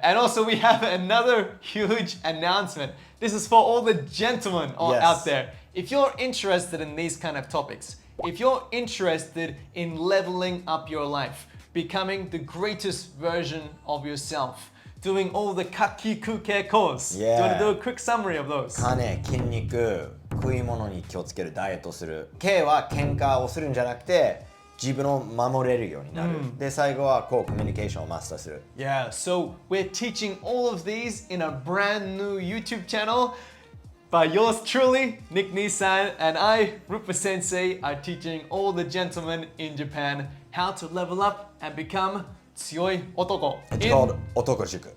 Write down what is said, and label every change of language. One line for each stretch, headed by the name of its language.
English: And also we have another huge announcement. This is for all the gentlemen out there. If you're interested in these kind of topics, if you're interested in leveling up your life, becoming the greatest version of yourself, doing all the kakikuke course. Do you want to do a quick summary of those?
Japanese: 金、筋肉、食い物に気をつける、ダイエットする。 K は喧嘩をするんじゃなくて、自分を守れるようになる。で、最後はコミュニケーションをマスターする。
English: Yeah, so we're teaching all of these in a brand new YouTube channel. By yours truly, Nick Nisan, and I, RUPA Sensei, are teaching all the gentlemen in Japan how to level up and become
Japanese: 強い男.
English: It's called 男塾.